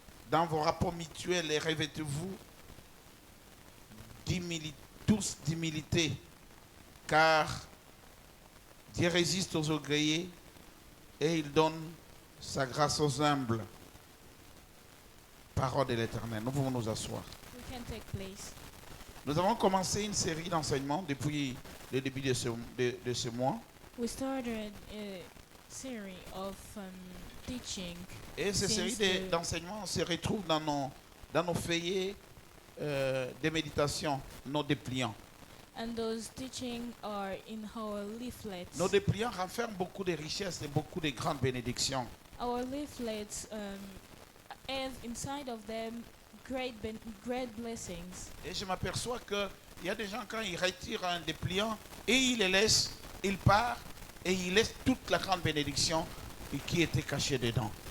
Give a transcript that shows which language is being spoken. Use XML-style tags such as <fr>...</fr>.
<fr>Dans vos rapports mutuels et revêtez-vous tous d'humilité, car Dieu résiste aux orgueilleux et il donne sa grâce aux humbles. Parole de l'Éternel. Nous pouvons nous asseoir.</fr> <en>We can take place.</en> <fr>Nous avons commencé une série d'enseignements depuis le début de ce mois.</fr> <en>We started a series of teaching.</en> <fr>Et ces séries d'enseignements se retrouvent dans nos feuillets de méditation, nos dépliants.</fr> <en>And those teaching are in our leaflets.</en> <fr>Nos dépliants renferment beaucoup de richesses et beaucoup de grandes bénédictions.</fr> <en>Our leaflets have inside of them great blessings.</en> <fr>Et je m'aperçois qu'il y a des gens, quand ils retirent un dépliant et ils le laissent, ils partent et ils laissent toute la grande bénédiction qui était cachée dedans.</fr>